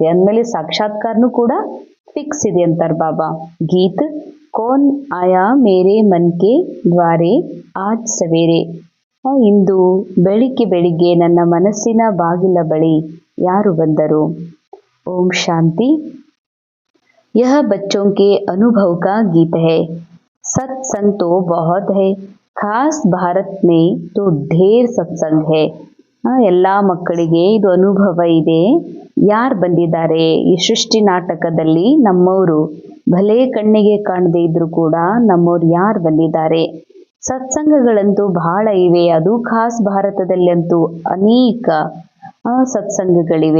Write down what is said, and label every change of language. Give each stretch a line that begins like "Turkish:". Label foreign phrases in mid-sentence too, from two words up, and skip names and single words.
Kannada: ಅಂದಮೇಲೆ ಸಾಕ್ಷಾತ್ಕಾರನೂ ಕೂಡ ಫಿಕ್ಸ್ ಇದೆ ಅಂತಾರೆ ಬಾಬಾ.
Hindi: गीत कौन आया मेरे मन के द्वारे आज सवेरे.
Kannada: ಇಂದು ಬೆಳಿಗ್ಗೆ ನನ್ನ ಮನಸ್ಸಿನ ಬಾಗಿಲ ಬಳಿ ಯಾರು ಬಂದರು? ಓಂ ಶಾಂತಿ.
Hindi: यह बच्चों के अनुभव का गीत है। सत्संग तो बहुत है, खास भारत में तो ढेर सत्संग है.
Kannada: ಎಲ್ಲ ಮಕ್ಕಳಿಗೆ ಇದು ಅನುಭವ ಇದೆ. ಯಾರು ಬಂದಿದ್ದಾರೆ ಈ ಸೃಷ್ಟಿ ನಾಟಕದಲ್ಲಿ? ನಮ್ಮವರು. ಭಲೆ ಕಣ್ಣಿಗೆ ಕಾಣದೇ ಇದ್ರು ಕೂಡ ನಮ್ಮವ್ರು ಯಾರು ಬಂದಿದ್ದಾರೆ? ಸತ್ಸಂಗಗಳಂತೂ ಬಹಳ ಇವೆ. ಅದು ಖಾಸ್ ಭಾರತದಲ್ಲಂತೂ ಅನೇಕ ಸತ್ಸಂಗಗಳಿವೆ.